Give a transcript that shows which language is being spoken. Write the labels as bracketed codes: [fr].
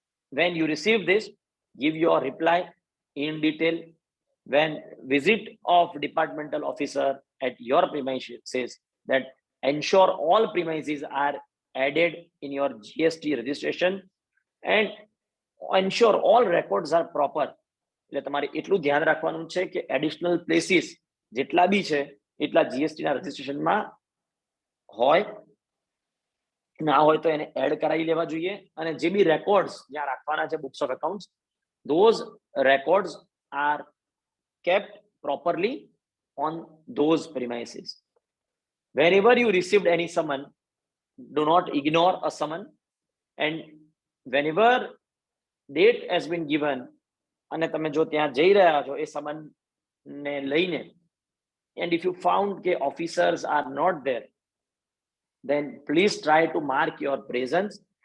[en] When you receive this, give your reply in detail. When visit of departmental officer at your premises says that ensure all premises are added in your GST registration and ensure all records are proper. [gu] એટલે તમારે એટલું ધ્યાન રાખવાનું છે કે additional places જેટલા બી છે એટલા જીએસટી ના રજિસ્ટ્રેશનમાં હોય, ના હોય તો એને એડ કરાવી લેવા જોઈએ. અને જે બી રેકોર્ડ્સ જ્યાં રાખવાના છે books of accounts, [en] those records are kept properly on those premises. Whenever you received any summon, do not ignore a summon, and whenever date has been given [gu] અને તમે જો ત્યાં જઈ રહ્યા છો એ સમન ને લઈને, [en] and if you found કે officers are not there, then please try to mark your presence.